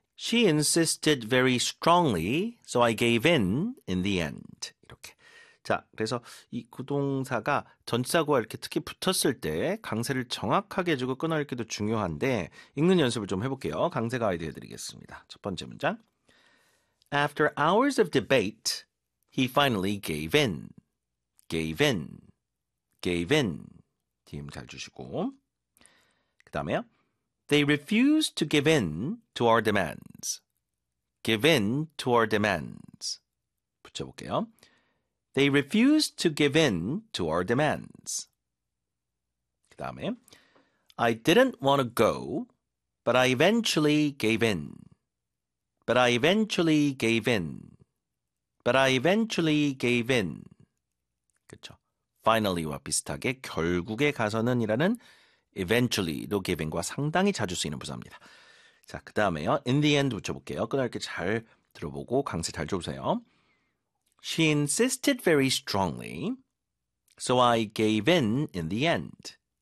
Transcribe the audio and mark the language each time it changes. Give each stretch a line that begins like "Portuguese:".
English: She insisted very strongly, so I gave in the end.
Korean: 이렇게. 자, 그래서 이 구동사가 전치사구와 이렇게 특히 붙었을 때 강세를 정확하게 주고 끊어읽기도 중요한데 읽는 연습을 좀 해볼게요. 강세 가이드 해드리겠습니다. 첫 번째 문장.
English: After hours of debate, he finally gave in. Gave in. Gave in.
Korean: 뒤에 힘잘 주시고. 그 다음에요.
English: They refused to give in to our demands. Give in to our demands.
Korean: 붙여볼게요.
English: They refused to give in to our demands.
Korean: 그 다음에,
English: I didn't want to go, but I eventually gave in. But I eventually gave in. But I eventually gave in.
Korean: 그쵸. Finally와 비슷하게 결국에 가서는이라는 eventually도 giving과 상당히 자주 쓰이는 부사입니다. 자, 그 다음에요.
English: In the end
Korean: 붙여볼게요. 끝날게 잘 들어보고 강세 잘 줘보세요.
English: She insisted very strongly, so I gave in the end.